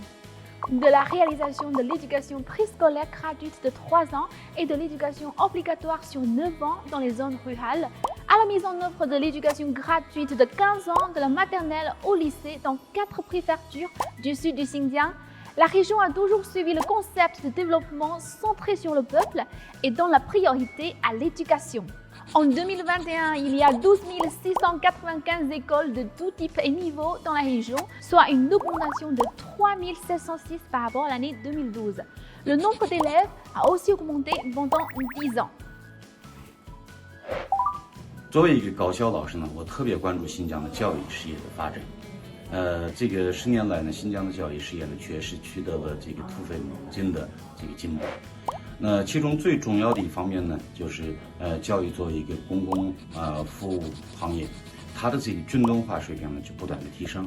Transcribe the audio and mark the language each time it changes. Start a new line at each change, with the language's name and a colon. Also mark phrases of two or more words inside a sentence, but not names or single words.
French: De la réalisation de l'éducation préscolaire gratuite de 3 ans et de l'éducation obligatoire sur 9 ans dans les zones rurales, à la mise en œuvre de l'éducation gratuite de 15 ans de la maternelle au lycée dans 4 préfectures du sud du Xinjiang, la région a toujours suivi le concept de développement centré sur le peuple et dont la priorité à l'éducation. En 2021, il y a 12 695 écoles de tout type et niveau dans la région, soit une augmentation de 3 706 par rapport à l'année 2012. Le nombre d'élèves a aussi augmenté pendant 10 ans.
Chinese: 作为一个高校老师呢，我特别关注新疆的教育事业的发展。这个10年来呢，新疆的教育事业呢，确实取得了这个突飞猛进的这个进步。那其中最重要的一方面呢，就是教育作为一个公共服务行业，它的这个均等化水平呢就不断的提升。